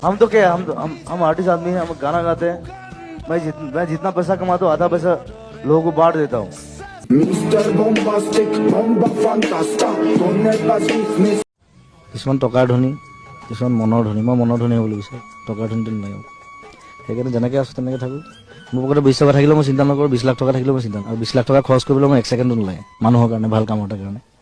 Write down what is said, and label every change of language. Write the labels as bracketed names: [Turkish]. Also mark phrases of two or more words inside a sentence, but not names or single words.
[Hindi] हम तो क्या हम आर्टिस्ट आदमी हैं, हम गाना गाते हैं। मैं जितना पैसा कमाता हूँ आधा पैसा लोगों को बांट देता हूँ। [Assamese] কিছুমান টকাৰ ধনী, কিছুমান মনৰ ধনী। মই মনৰ ধনী হ'বলৈ বিচাৰোঁ, টকাৰ ধনীটো নালাগে। সেইকাৰণে যেনেকৈ আছোঁ তেনেকৈ থাকোঁ। মোৰ পকেটত 20 টকা থাকিলেও মই চিন্তা নকৰোঁ, 20 লাখ টকা থাকিলেও মই চিন্তা নকৰোঁ। আৰু 20 লাখ টকা খৰচ কৰিবলৈ মই 1 ছেকেণ্ডো নালাগে মানুহৰ কাৰণে, ভাল কামৰ কাৰণে।